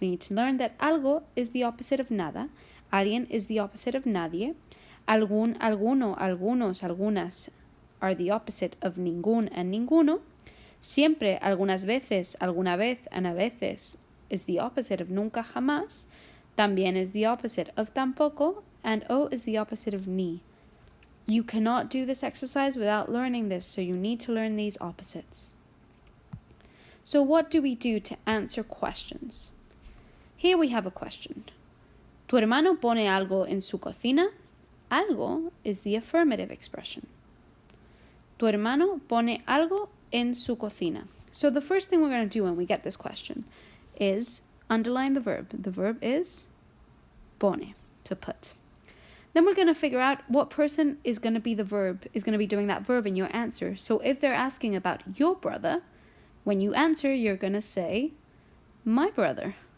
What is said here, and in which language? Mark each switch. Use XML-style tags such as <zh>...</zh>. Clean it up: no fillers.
<en>We need to learn that algo is the opposite of nada, alguien is the opposite of nadie, algún, alguno, algunos, algunas are the opposite of ningún and ninguno, siempre, algunas veces, alguna vez, and a veces is the opposite of nunca, jamás, también is the opposite of tampoco, and o is the opposite of ni. You cannot do this exercise without learning this, so you need to learn these opposites. So what do we do to answer questions? Here we have a question.</en> <es>¿Tu hermano pone algo en su cocina?</es> <en>Algo is the affirmative expression.</en> <es>Tu hermano pone algo en su cocina.</es> <en>So the first thing we're going to do when we get this question is underline the verb. The verb is pone, to put. Then we're going to figure out what person is going to be doing that verb in your answer. So if they're asking about your brother, when you answer, you're going to say, my brother.</en>